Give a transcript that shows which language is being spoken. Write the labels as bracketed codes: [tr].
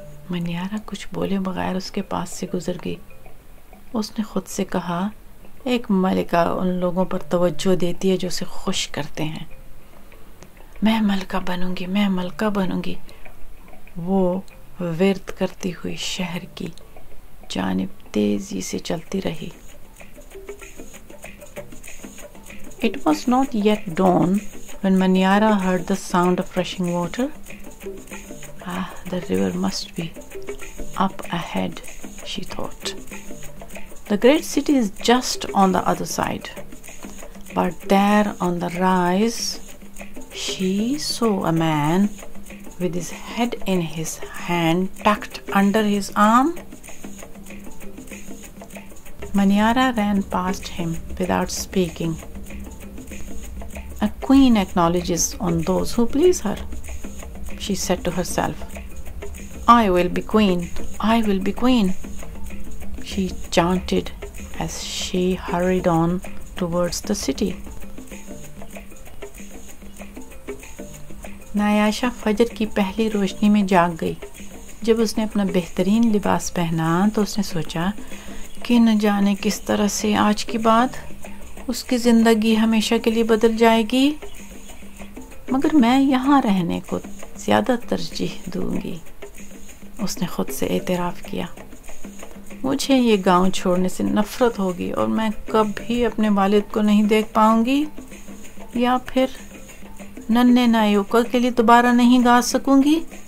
[ur] منیارا کچھ بولے بغیر اس کے پاس سے گزر گئی. اس نے خود سے کہا ایک ملکہ ان لوگوں پر توجہ دیتی ہے جو اسے خوش کرتے ہیں. میں ملکہ بنوں گی، میں ملکہ بنوں گی. وہ ورد کرتی ہوئی شہر کی جانب تیزی سے چلتی رہی. [en] It was not yet dawn when Maniara heard the sound of rushing water. The river must be up ahead, she thought. The great city is just on the other side. But there on the rise, she saw a man with his head in his hand tucked under his arm. Maniara ran past him without speaking. A queen acknowledges on those who please her, she said to herself. I will be queen, I will be queen, she chanted as she hurried on towards the city. [ur] نایاشا فجر کی پہلی روشنی میں جاگ گئی. جب اس نے اپنا بہترین لباس پہنا تو اس نے سوچا کہ نہ جانے کس طرح سے آج کے بعد اس کی زندگی ہمیشہ کے لیے بدل جائے گی، مگر میں یہاں رہنے کو زیادہ ترجیح دوں گی۔ اس نے خود سے اعتراف کیا، مجھے یہ گاؤں چھوڑنے سے نفرت ہوگی اور میں کبھی اپنے والد کو نہیں دیکھ پاؤں گی، یا پھر ننھے نایوکا کے لیے دوبارہ نہیں گا سکوں گی۔